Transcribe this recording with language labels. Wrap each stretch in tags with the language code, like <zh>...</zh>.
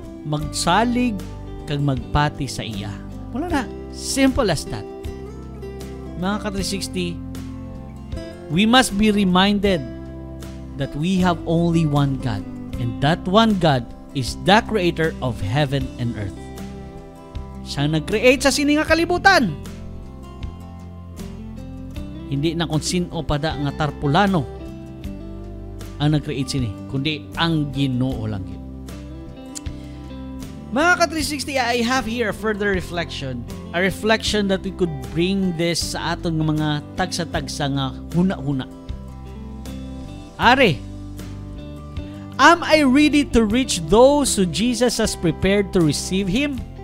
<hil>Magsalig kag magpati sa iya. Wala na.</hil> <en>Simple as that.</en> <hil>Mga ka-360,</hil> <en>we must be reminded that we have only one God. And that one God is the creator of heaven and earth.</en> <hil>Siyang nag-create sa sini nga kalibutan. Hindi na kung sino pa da nga tarpulano ang nag-create sini, kundi ang Ginoo lang yun. Mga ka-360,</hil> <en>I have here a further reflection. A reflection that we could bring this</en> <hil>sa aton ng mga tagsa-tagsa nga huna-huna.</hil> <en>Are, am I ready to reach those who Jesus has prepared to receive Him?</en>